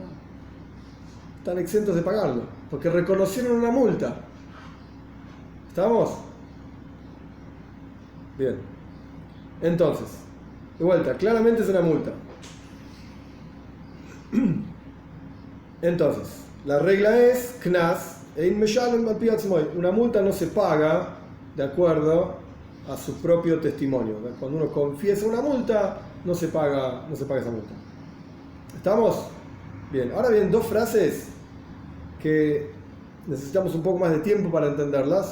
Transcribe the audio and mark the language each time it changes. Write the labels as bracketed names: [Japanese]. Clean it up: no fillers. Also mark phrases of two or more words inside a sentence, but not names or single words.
[Spanish] Están exentos de pagarlo, porque reconocieron una multa. ¿Estamos? Bien. Entonces, de vuelta, claramente es una multa. Entonces, la regla es [Hebrew] קנס אין משלם על פי עצמו. [Spanish] Una multa no se paga de acuerdo a su propio testimonio. Cuando uno confiesa una multa, no se paga esa multa. ¿Estamos? Bien, ahora vienen dos frases que necesitamos un poco más de tiempo para entenderlas.